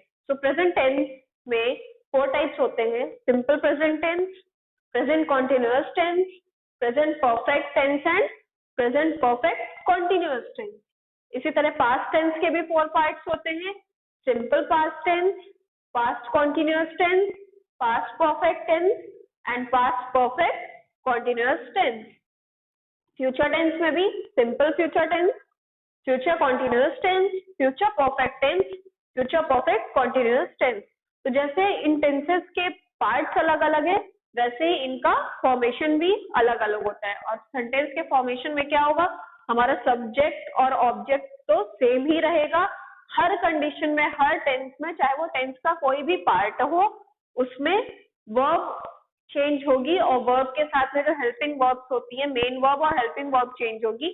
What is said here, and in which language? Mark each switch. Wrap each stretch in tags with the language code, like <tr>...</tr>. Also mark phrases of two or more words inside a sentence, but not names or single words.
<hi>सो</hi> <en>present tense</en> <hi>में 4 टाइप्स होते हैं.</hi> <en>simple present tense, present continuous tense, present perfect tense and present perfect continuous tense.</en> <hi>इसी तरह</hi> <en>past tense</en> <hi>के भी 4 पार्ट्स होते हैं.</hi> <en>simple past tense, past continuous tense, past perfect tense and past perfect continuous tense. Future tense</en> <hi>में भी</hi> <en>simple future tense, future continuous tense, future perfect tense, future perfect continuous tense.</en> <hi>तो जैसे इन टेंसेस के पार्ट्स अलग अलग है वैसे ही इनका फॉर्मेशन भी अलग अलग होता है. और सेंटेंस के फॉर्मेशन में क्या होगा, हमारा सब्जेक्ट और ऑब्जेक्ट तो सेम ही रहेगा हर कंडीशन में, हर टेंस में, चाहे वो टेंस का कोई भी पार्ट हो उसमें</hi> <en>verb change</en> <hi>होगी और वर्ब के साथ में जो</hi> <en>helping verbs</en> <hi>होती है,</hi> <en>main verb</en> <hi>और</hi> <en>helping verb change</en> <hi>होगी.</hi>